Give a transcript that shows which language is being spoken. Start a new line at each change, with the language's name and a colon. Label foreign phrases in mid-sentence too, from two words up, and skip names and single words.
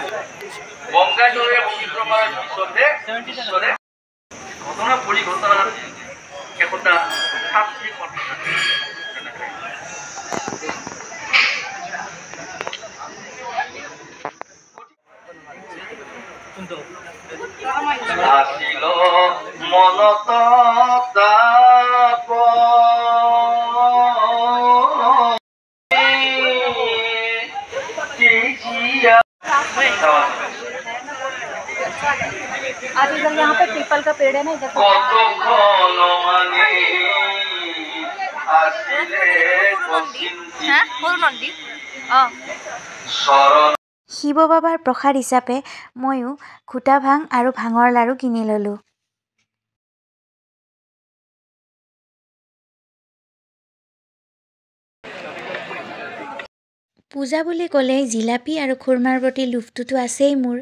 Assamese: গংগাজলেৰে পবিত্ৰ হোৱাৰ পিছতে ঈশ্বৰে ঘটনা পৰিঘটনাৰ একোটা তাত্বিক কথা থাকে। আছিল মনত তাপ
Hindi: आज इधर यहाँ पे पीपल का पेड़ है ना, इधर
Assamese: শিৱ বাবাৰ প্ৰসাদ হিচাপে ময়ো ঘোটা ভাং আৰু ভাঙৰ লাড়ু কিনি ল'লোঁ। পূজা বুলি ক'লেই জিলাপি আৰু খুৰমাৰ প্ৰতি লোভটোতো আছেই মোৰ।